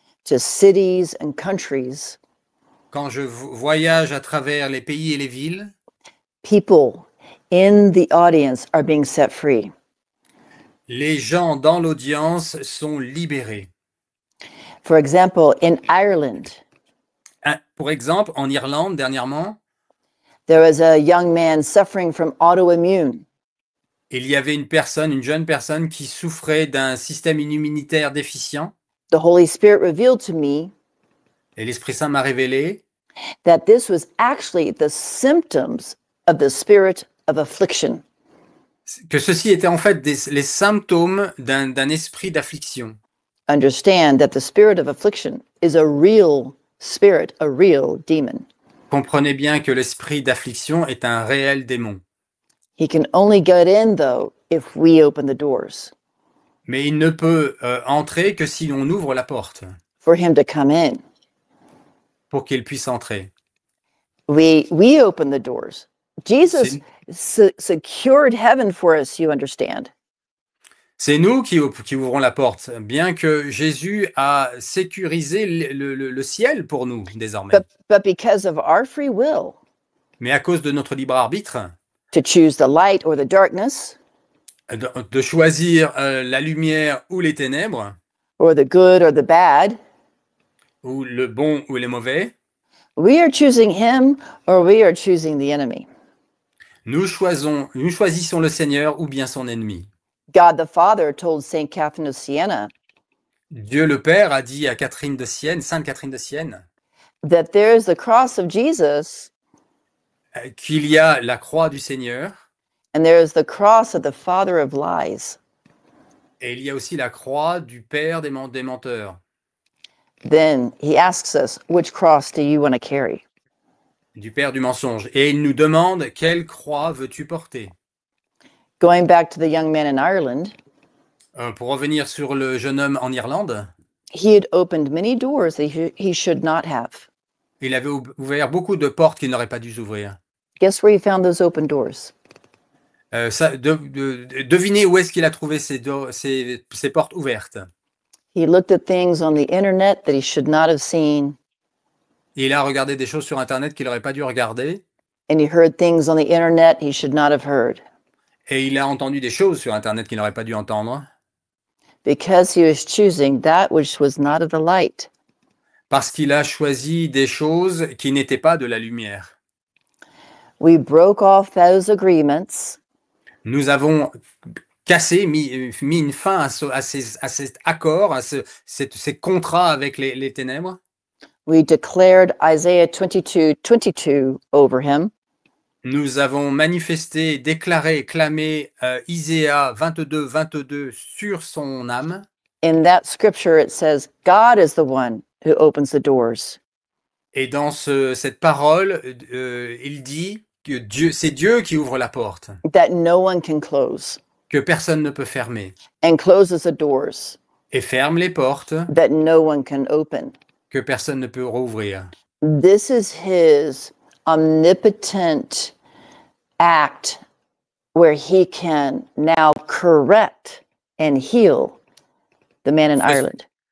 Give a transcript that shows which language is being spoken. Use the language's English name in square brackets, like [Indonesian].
[English] to cities and countries, [French] quand je voyage à travers les pays et les villes, [English] people in the audience are being set free. [French] les gens dans l'audience sont libérés. [English] For example, in Ireland, [French] Pour exemple, en Irlande, dernièrement, [English] there was a young man suffering from autoimmune. [French] il y avait une jeune personne qui souffrait d'un système immunitaire déficient. [English] The Holy Spirit revealed to me [French] Et l'Esprit Saint m'a révélé [English] that this was actually the symptoms of the spirit of affliction. [French] que ceci était en fait les symptômes d'un esprit d'affliction. [English] Understand that the spirit of affliction is a real spirit, a real demon. [French] Comprenez bien que l'esprit d'affliction est un réel démon. [English] He can only get in, though, if we open the doors [French] Mais il ne peut entrer que si on ouvre la porte [English] for him to come in. [French] pour qu'il puisse entrer. [English] We open the doors. Jesus secured heaven for us, you understand. [French] C'est nous qui ouvrons la porte, bien que Jésus a sécurisé le ciel pour nous désormais. [English] But because of our free will [French] Mais à cause de notre libre arbitre, [English] to choose the light or the darkness, [French] de choisir la lumière ou les ténèbres, [English] or the good or the bad, [French] ou le bon ou les mauvais, [English] we are choosing him or we are choosing the enemy. [French] nous choisissons le Seigneur ou bien son ennemi. [English] God the Father told Saint Catherine of Siena [French] Dieu le Père a dit à Catherine de Sienne, Sainte Catherine de Sienne, [English] that there is the cross of Jesus [French] qu'il y a la croix du Seigneur [English] and there is the cross of the father of lies, [French] et il y a aussi la croix du père des menteurs, [English] then he asks us, which cross do you want to carry? [French] du père du mensonge. Et il nous demande, quelle croix veux-tu porter? [English] Going back to the young man in Ireland, [French] Pour revenir sur le jeune homme en Irlande, [English] he had opened many doors that he should not have. [French] il avait ouvert beaucoup de portes qu'il n'aurait pas dû ouvrir. [English] Guess where he found those open doors? [French] Devinez où est-ce qu'il a trouvé ces portes ouvertes. [English] He looked at things on the internet that he should not have seen, [French] Il a regardé des choses sur Internet qu'il n'aurait pas dû regarder. [English] and he heard things on the internet he should not have heard, [French] Et il a entendu des choses sur Internet qu'il n'aurait pas dû entendre. [English] because he was choosing that which was not of the light. [French] Parce qu'il a choisi des choses qui n'étaient pas de la lumière. [English] We broke off those agreements, [French] Nous avons cassé, mis une fin à cet accord, à ces contrats avec les ténèbres. [English] we declared Isaiah 22:22 over him, [French] Nous avons manifesté, déclaré, clamé Isaïe 22 sur son âme. [English] in that scripture it says, God is the one who opens the doors. [French] Et dans cette parole, il dit que c'est Dieu qui ouvre la porte, [English] That no one can close, [French] que personne ne peut fermer, [English] and closes the doors [French] et ferme les portes [English] that no one can open. [French] que personne ne peut rouvrir. [English] This is his omnipotent act where he can now correct and heal the man in Ireland.